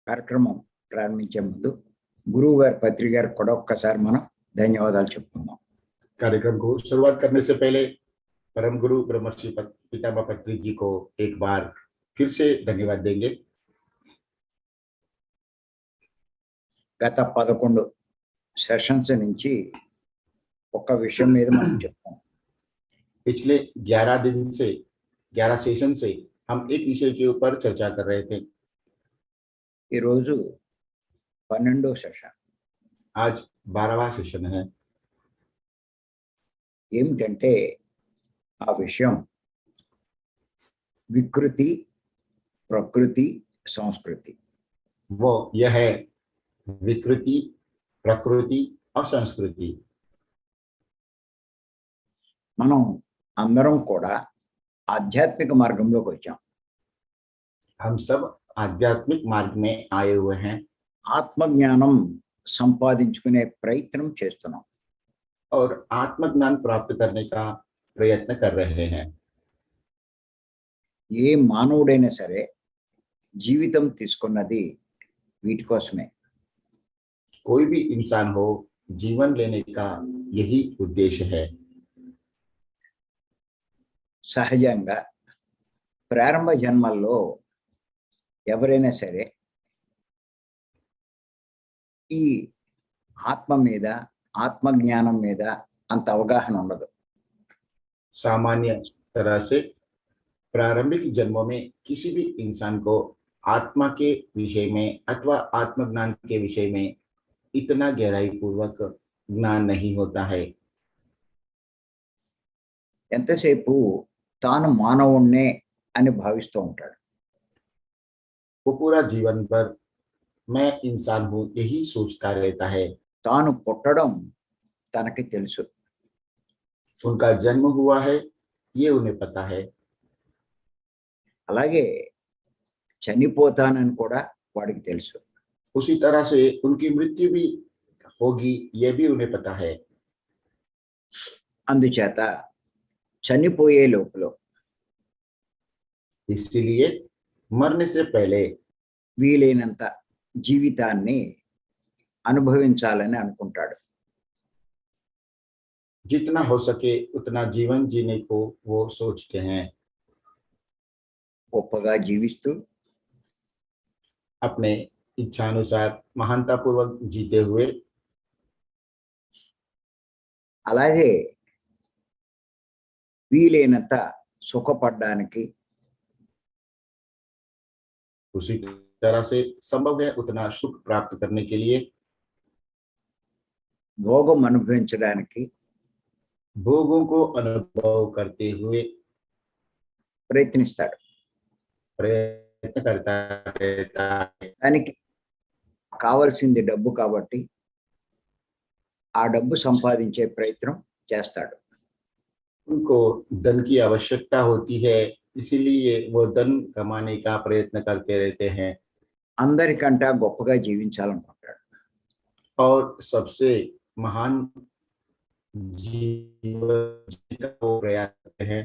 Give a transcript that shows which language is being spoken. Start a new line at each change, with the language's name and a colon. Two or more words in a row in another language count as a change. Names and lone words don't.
Telugu: కార్యక్రమం ప్రారంభించే ముందు గురువు గారి పత్రిక గారికి కూడా ఒక్కసారి మనం ధన్యవాదాలు చెప్పుకుందాం.
Hindi: कार्यक्रम को शुरुआत करने से पहले परम गुरु ब्रह्मर्षि पितामह पत्री जी को एक बार फिर से धन्यवाद देंगे.
Telugu: గత 11 సెషన్స్ నుంచి ఒక విషయం మీద మనం చెప్తాం.
Hindi: पिछले 11 सेशन से हम एक विषय के ऊपर चर्चा कर रहे थे.
Telugu: ఈ రోజు 12వ సెషన్.
Hindi: आज 12वां सेशन है.
Telugu: ఏమిటంటే ఆ విషయం వికృతి, ప్రకృతి, సంస్కృతి.
Hindi: वो यह है विकृति, प्रकृति और संस्कृति.
Telugu: మనం అందరం కూడా ఆధ్యాత్మిక మార్గంలోకి వచ్చాం.
Hindi: हम सब आध्यात्मिक मार्ग में आए हुए हैं.
Telugu: ఆత్మజ్ఞానం సంపాదించుకునే ప్రయత్నం చేస్తున్నాం.
Hindi: और आत्मज्ञान प्राप्त करने का प्रयत्न कर रहे हैं.
Telugu: ఏ మానవుడైనా సరే జీవితం తీసుకున్నది వీటి కోసమే.
Hindi: कोई भी इंसान हो, जीवन लेने का यही उद्देश्य है.
Telugu: సహజంగా ప్రారంభ జన్మల్లో ఎవరైనా సరే ఈ ఆత్మ మీద, ఆత్మజ్ఞానం మీద అంత అవగాహన ఉండదు.
Hindi: सामान्य तरह से प्रारंभिक जन्मों में किसी भी इंसान को आत्मा के विषय में अथवा आत्मज्ञान के विषय में इतना गहराई पूर्वक ज्ञान नहीं होता है.
Telugu: ఎంతసేపు తాను మానవుణ్ణే అని భావిస్తూ ఉంటాడు.
Hindi: वो पूरा जीवन भर मैं इंसान हूँ यही सोचता रहता है.
Telugu: తాను పుట్టడం తనకి తెలుసు.
Hindi: उनका जन्म हुआ है ये उन्हें पता है.
Telugu: అలాగే చనిపోతానని కూడా వాడికి తెలుసు.
Hindi: उसी तरह से उनकी मृत्यु भी होगी ये भी उन्हें पता है.
Telugu: అందుచేత చనిపోయే లోపల
Hindi: इसलिए मरने से पहले
Telugu: వీలైనంత జీవితాన్ని అనుభవించాలని అనుకుంటాడు.
Hindi: जितना हो सके उतना जीवन जीने को वो सोचते हैं.
Telugu: గొప్పగా జీవిస్తూ
Hindi: अपने इच्छानुसार महानता पूर्वक जीते हुए
Telugu: అలాగే వీలైనంత సుఖపడడానికి
Hindi: उसी तरह से संभव है उतना सुख प्राप्त करने के लिए
Telugu: భోగం అనుభవించడానికి
Hindi: भोगों को अनुभव करते हुए
Telugu: ప్రయత్నిస్తాడు.
Hindi: प्रयत्न करता रहता है.
Telugu: దానికి కావాల్సింది డబ్బు కాబట్టి ఆ డబ్బు సంపాదించే ప్రయత్నం చేస్తాడు.
Hindi: उनको धन की आवश्यकता होती है इसीलिए वो धन कमाने का प्रयत्न करते रहते हैं.
Telugu: అందరికంటే గొప్పగా జీవించాలనుకుంటాడు.
Hindi: और सबसे महान जीवन जीने का वो प्रयास करते हैं.